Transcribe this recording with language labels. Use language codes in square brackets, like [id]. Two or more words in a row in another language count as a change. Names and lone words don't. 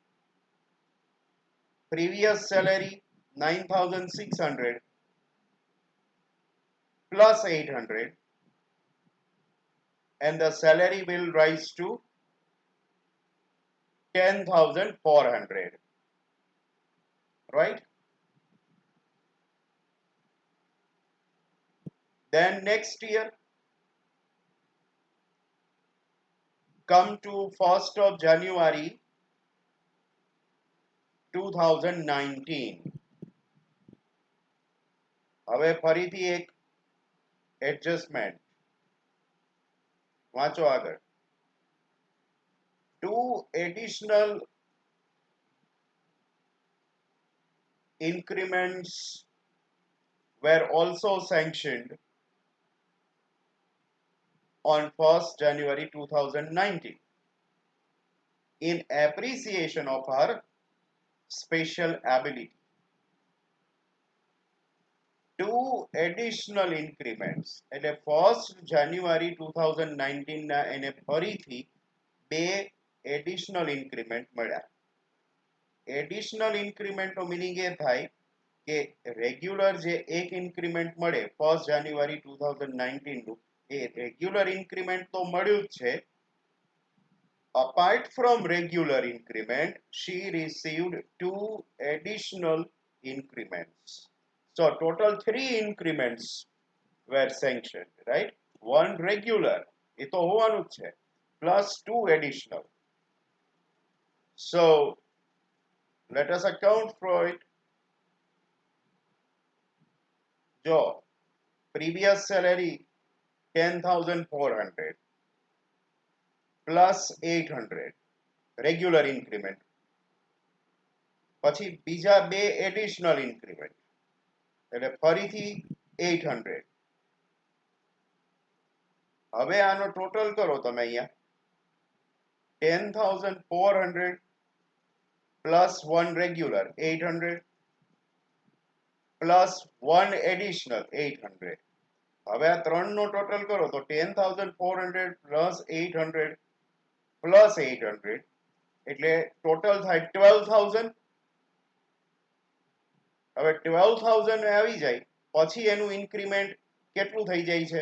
[en] Previous salary 9,600 plus 800, and the salary will rise to 10,400, right? Then next year, come to 1st of January 2019. [gu] હવે ફરીથી એક એડજસ્ટમેન્ટ વાંચો આગળ. [en] Two additional increments were also sanctioned on 1st January 2019 in appreciation of her special ability. Two additional increments, [gu] એટલે 1st January 2019 ના એને ફરીથી બે [en] additional increment [gu] મળ્યા. [en] Additional increment [gu] નો meaning એ થાય કે રેગ્યુલર જે એક ઇન્ક્રીમેન્ટ મળે 1st January 2019 નું એ [en] regular increment [gu] તો મળ્યું જ છે. [en] Apart from regular increment, she received two additional increments. So total 3 increments were sanctioned, right? One regular, [gu] એ તો હોવાનું જ છે, [en] plus 2 additional. So let us account for it. Jo, previous salary 10,400 plus 800 regular increment. [gu] પછી બીજા બે [en] additional increment, [gu] એટલે ફરીથી 800. હવે આનો ટોટલ કરો તમે અહીંયા. [en] 10,400 plus 1 regular 800 plus 1 additional 800. [gu] હવે આ ત્રણનો ટોટલ કરો તો 10,400 plus 800 plus 800 એટલે ટોટલ થાય 12,000. હવે 12,000 આવી જાય પછી એનું ઇન્ક્રીમેન્ટ કેટલું થઈ જાય છે?